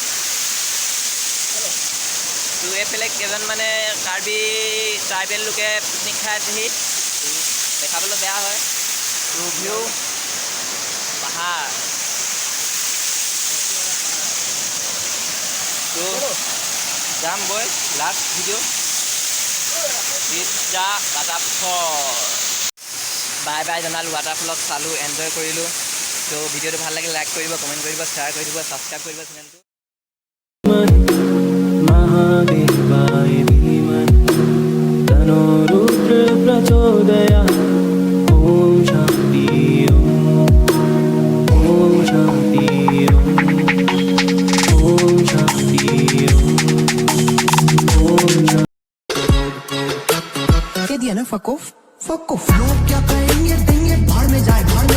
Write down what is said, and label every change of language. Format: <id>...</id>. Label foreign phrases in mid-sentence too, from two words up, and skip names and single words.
<as>তো এইফালে কেইজন মানে কাৰ্বি ট্ৰাইবেল লোকে পিকনিক খাই আছেহি দেখাবলৈ বেয়া হয় তো ভিউ পাহাৰ তো যাম গৈ</as> <en>Last video it's a waterfall bye bye</en> <as>জনালোঁ ৱাটাৰফলক চালোঁ এনজয় কৰিলোঁ তো ভিডিঅ'টো ভাল লাগিলে লাইক কৰিব কমেণ্ট কৰিব শ্বেয়াৰ কৰি দিব ছাবস্ক্ৰাইব কৰিব চেনেলটো</as> <sa>महादेवाय धीमहि तन्नो रुद्र प्रचोदयात् ॐ शान्ति ॐ शान्ति ॐ शान्ति</sa> <hi>कह दिया ना</hi> <en>fuck off</en> <hi>लोग क्या कहेंगे देंगे बाहर में जाए</hi>